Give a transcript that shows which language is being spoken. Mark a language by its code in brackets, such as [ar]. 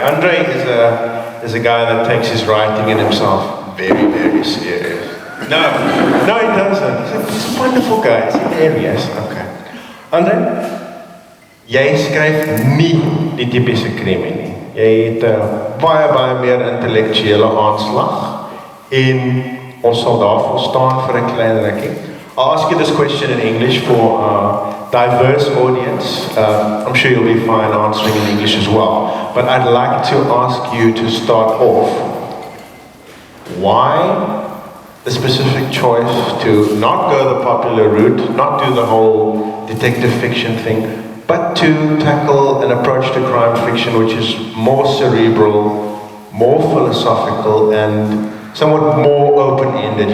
[en] André is a guy that takes his writing and himself very, very serious. No, he doesn't. He's a wonderful guy. He's hilarious. Okay. [af] André, jy skryf nie die typiese krimi nie. Jy het baie meer intellektuele aanslag en ons sal daarvoor staan vir 'n klein rukkie. [en] I'll ask you this question in English for a diverse audience. I'm sure you'll be fine answering in English as well. But I'd like to ask you to start off. Why the specific choice to not go the popular route, not do the whole detective fiction thing, but to tackle an approach to crime fiction which is more cerebral, more philosophical, and somewhat more open-ended?